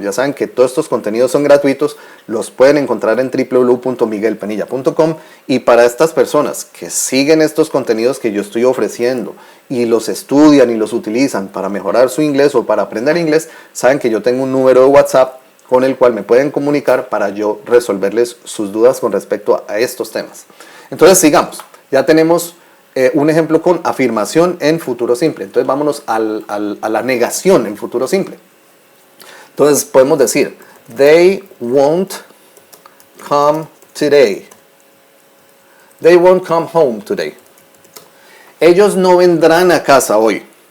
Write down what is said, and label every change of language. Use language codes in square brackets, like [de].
[es] Ya saben que todos estos contenidos son gratuitos, los pueden encontrar en www.miguelpenilla.com, y para estas personas que siguen estos contenidos que yo estoy ofreciendo y los estudian y los utilizan para mejorar su inglés o para aprender inglés, saben que yo tengo un número de WhatsApp con el cual me pueden comunicar para yo resolverles sus dudas con respecto a estos temas. Entonces sigamos, ya tenemos un ejemplo con afirmación en futuro simple. Entonces vámonos a la negación en futuro simple. Entonces podemos decir, [en] they won't come today. They won't come home today. [es] Ellos no vendrán a casa hoy.